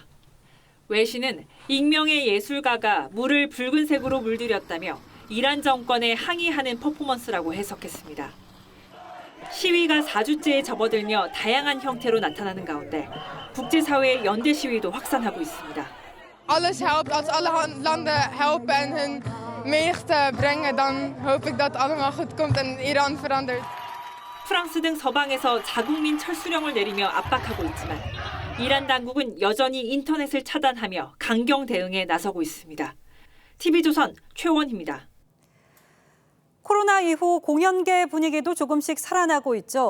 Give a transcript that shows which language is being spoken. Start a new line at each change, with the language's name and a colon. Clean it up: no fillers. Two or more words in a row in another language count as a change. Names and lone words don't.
Korean: 외신은 익명의 예술가가 물을 붉은색으로 물들였다며 이란 정권에 항의하는 퍼포먼스라고 해석했습니다. 시위가 4주째에 접어들며 다양한 형태로 나타나는 가운데 국제사회의 연대 시위도 확산하고 있습니다.
Dutch: Alles helpt. Als alle landen helpen en hun menigte brengen, dan hoop ik dat allemaal goed komt en Iran verandert.
Korean: 프랑스 등 서방에서 자국민 철수령을 내리며 압박하고 있지만 이란 당국은 여전히 인터넷을 차단하며 강경 대응에 나서고 있습니다. TV조선 최원희입니다. 코로나 이후 공연계 분위기도 조금씩 살아나고 있죠.